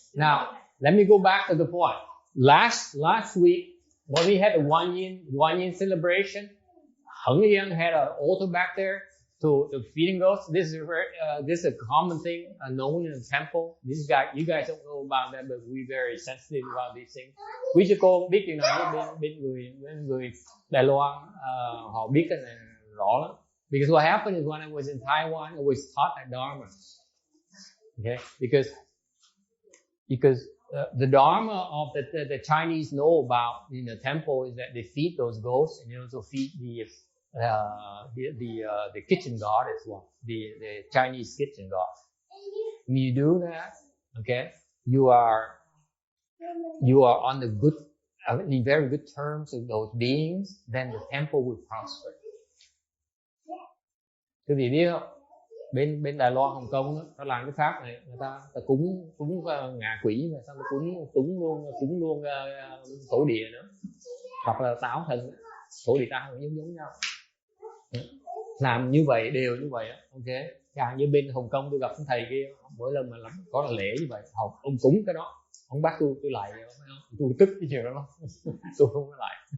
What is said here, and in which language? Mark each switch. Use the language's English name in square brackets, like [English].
[English] Now, let me go back to the point. Last week, when we had a one yin celebration, Heng Liang had an altar back there to feeding ghosts. This is a common thing known in the temple. You guys don't know about that, but we're very sensitive about these things. [Vietnamese] Quý sư cô biết chuyện này bên người Đài Loan, họ biết cái này rõ lắm. [English] Because what happened is when I was in Taiwan, I was taught at Dharma. Okay, because the Dharma of the Chinese know about in the temple is that they feed those ghosts, and they also feed the kitchen god as well, the Chinese kitchen god. When you do that, okay, you are on the good, in very good terms with those beings. Then the temple will prosper. [Vietnamese] Quý vị biết không? Bên Đài Loan, Hồng Kông đó, nó làm cái pháp này, người ta cúng ngạ quỷ mà sao nó cúng luôn thổ địa nữa, hoặc là táo thần, thổ địa tao cũng giống nhau. Làm như vậy đều như vậy, ok. Càng như bên Hồng Kông tôi gặp cái thầy kia, mỗi lần mà có là lễ như vậy, ông cúng cái đó, ông bắt tôi lại, tôi tức cái chuyện đó lắm, tôi không có lại.